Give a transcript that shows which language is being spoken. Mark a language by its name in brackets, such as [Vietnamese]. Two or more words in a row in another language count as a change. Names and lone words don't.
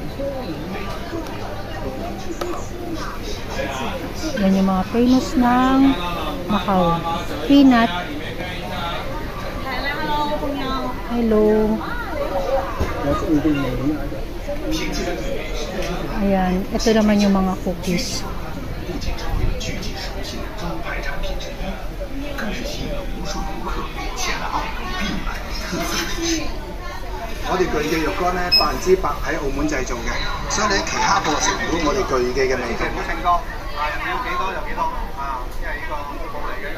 [Filipino] Yan yung mga famous ng Macau. [English] Peanut. Hello. [Filipino] Ayan. Ito naman yung mga cookies. [Cantonese] 我哋巨記肉乾咧100%喺澳門製造嘅，所以你喺其他貨食唔到我哋巨記嘅味道。成個要幾多就幾多啊，因為呢個冇嚟嘅。